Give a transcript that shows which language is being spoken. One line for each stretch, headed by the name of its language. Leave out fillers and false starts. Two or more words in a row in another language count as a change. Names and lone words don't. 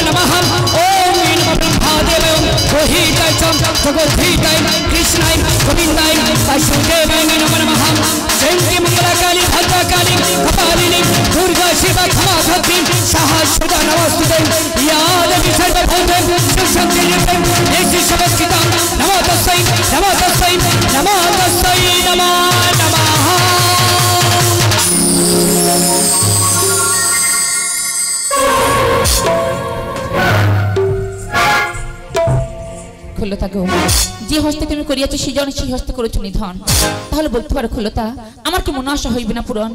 Sanskrit: नमः ओम नमो ब्रह्मदेवाय रोहिताय जगद्धिताय कृष्णाय गोविन्दाय वासुदेवाय नमो नमः जयन्ती मंगलकाली भद्रकाली कपालिनी दुर्गा शिवा क्षमा धत्री सहस्रदा नमस्ते या देवी सर्वभूतेषु सुसंस्कृतं देशी समस्कृतं नमो तस्मै नमो तस्मै नमो तस्मै नमो नमः।
Bangla: খুলতা গো, যে হস্তে তুমি করিয়াছো সেজন সেই হস্তে করেছো নিধন। তাহলে বলতে পারো খুলতা, আমার কি মনে আশা হইবে না পূরণ?